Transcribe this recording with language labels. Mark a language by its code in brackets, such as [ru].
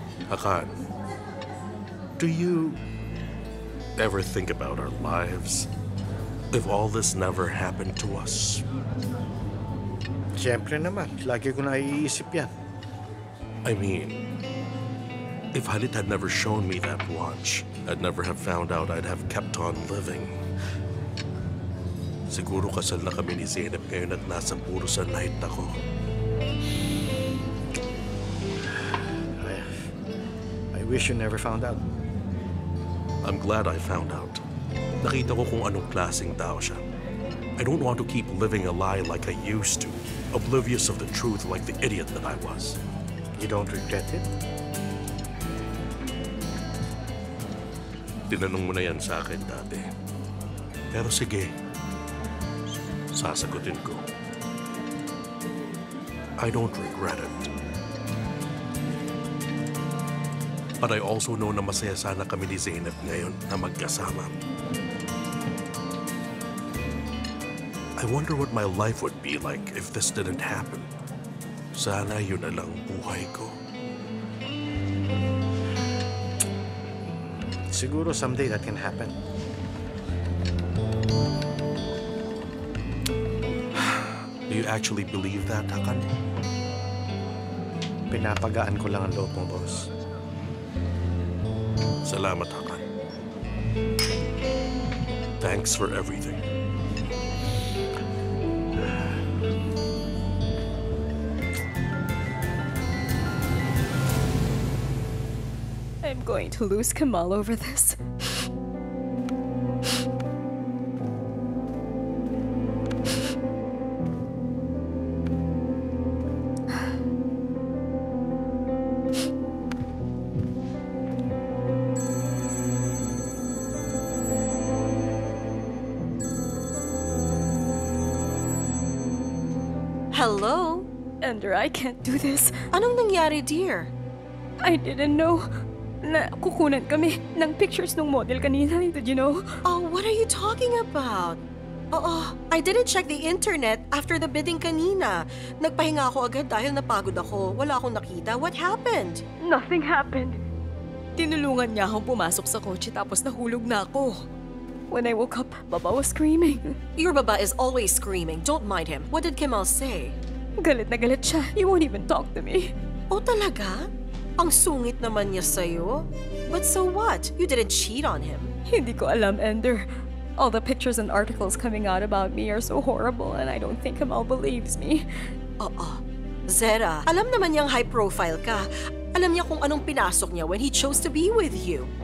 [en] Hakan, do you ever think about our lives if all this never happened to us? [tl] Siyempre naman, lagi ko naiisip yan. [en] I mean, if Halit had never shown me that watch, I'd never have found out I'd have kept on living. [tl] Siguro kasal na kami ni Zeynep ngayon at nasa puro sa night ako. [en] I wish you never found out. I'm glad I found out. [tl] Nakita ko kung anong klaseng tao siya. [en] I don't want to keep living a lie like I used to, oblivious of the truth like the idiot that I was. You don't regret it? [tl] Tinanong mo na yan sa akin dati. Pero sige, sasagutin ko. [en] I don't regret it. But I also know [tl] na masaya sana kami ni Zainab ngayon na magkasama. [en] I wonder what my life would be like if this didn't happen. [tl] Sana yun na lang buhay ko. Siguro [en] someday that can happen. Do you actually believe that, Hakan? [tl] Pinapagaan ko lang ang loob mo, boss. Salamat, Hakan. [en] Thanks for everything. I'm going to lose Kamal over this. Hello? Ender, I can't do this. [tl] Anong nangyari, dear? [en] I didn't know [tl] na kukunan kami ng [en] pictures ng model [tl] kanina. [en] Did you know? Oh, what are you talking about? [tl] Oo, [en] I didn't check the internet after the bidding [tl] kanina. Nagpahinga ako agad dahil napagod ako. Wala akong nakita. [en] What happened? Nothing happened. [tl] Tinulungan niya akong pumasok sa kotse tapos nahulog na ako. [en] When I woke up, Baba was screaming. Your baba is always screaming. Don't mind him. What did Kemal say? [tl] Galit na galit siya. [en] He won't even talk to me. [tl] Oh, talaga? Ang sungit naman niya sa'yo. [en] But so what? You didn't cheat on him. [tl] Hindi ko alam, Ender. [en] All the pictures and articles coming out about me are so horrible and I don't think Kemal believes me. [tl] Oo. Zera, alam naman niyang high profile ka. Alam niya kung anong pinasok niya [en] when he chose to be with you.